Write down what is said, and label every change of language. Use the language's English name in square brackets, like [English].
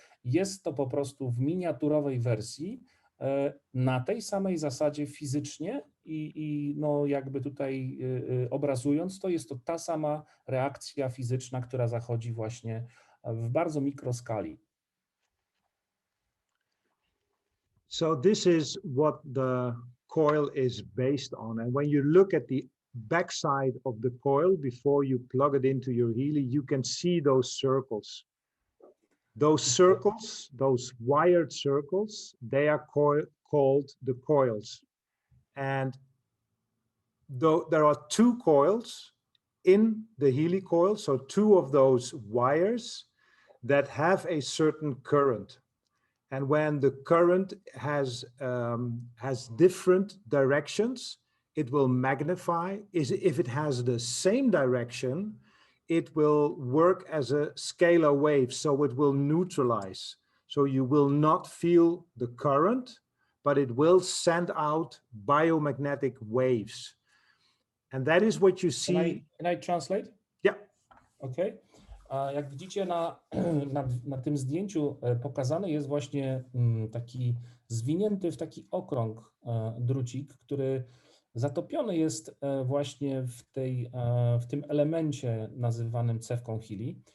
[Polish] Jest to po prostu w miniaturowej wersji, na tej samej zasadzie fizycznie i no jakby tutaj obrazując, to jest to ta sama reakcja fizyczna, która zachodzi właśnie w bardzo mikroskali. [English] So this is what the coil is based on. And when you look at the backside of the coil before you plug it into your Healy, you can see those circles. Those circles, those wired circles, they are called the coils. And though there are two coils in the Healy coil, so two of those wires that have a certain current. And when the current has different directions, it will magnify. If it has the same direction, it will work as a scalar wave, so it will neutralize. So you will not feel the current, but it will send out biomagnetic waves. And that is what you see. Can I translate? Yeah. Okay. [Polish] Jak widzicie na tym zdjęciu pokazany jest właśnie taki zwinięty w taki okrąg drucik, który zatopiony jest właśnie w tym elemencie nazywanym cewką Healy.